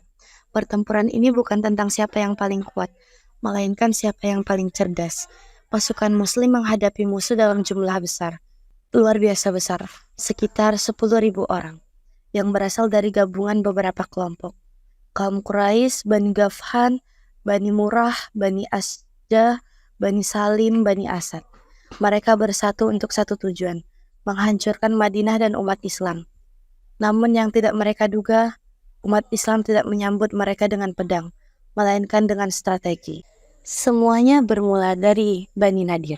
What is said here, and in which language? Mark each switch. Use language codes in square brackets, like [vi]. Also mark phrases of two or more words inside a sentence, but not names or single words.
[id] Pertempuran ini bukan tentang siapa yang paling kuat, melainkan siapa yang paling cerdas. Pasukan Muslim menghadapi musuh dalam jumlah besar, luar biasa besar, sekitar 10.000 orang, yang berasal dari gabungan beberapa kelompok. Kaum Quraisy, Bani Ghafan, Bani Murrah, Bani Asjah, Bani Salim, Bani Asad. Mereka bersatu untuk satu tujuan, menghancurkan Madinah dan umat Islam. Namun yang tidak mereka duga, umat Islam tidak menyambut mereka dengan pedang, melainkan dengan strategi. Semuanya bermula dari Bani Nadir.